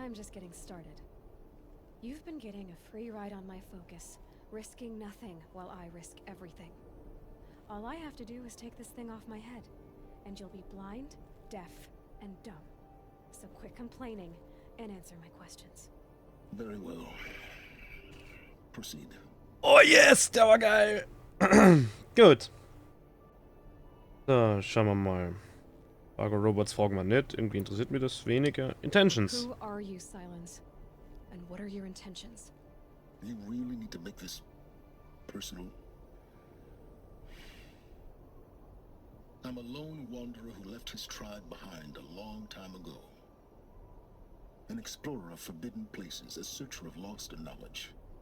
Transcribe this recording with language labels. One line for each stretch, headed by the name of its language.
English: I'm just getting started. You've been getting a free ride on my focus, risking nothing while I risk everything. All I have to do is take this thing off my head, and you'll be blind, deaf, and dumb. So quit complaining and answer my questions. Very well. Proceed.
German: Oh yes, der war geil. Gut. So, schauen wir mal. Fargo Robots fragen wir nicht. Irgendwie interessiert mich das weniger.
English: Intentions. Who are you, Silence? And what are your intentions? You really need to make this personal. I'm a lone wanderer who left his tribe behind a long time ago. An explorer of forbidden places, a searcher of lost knowledge.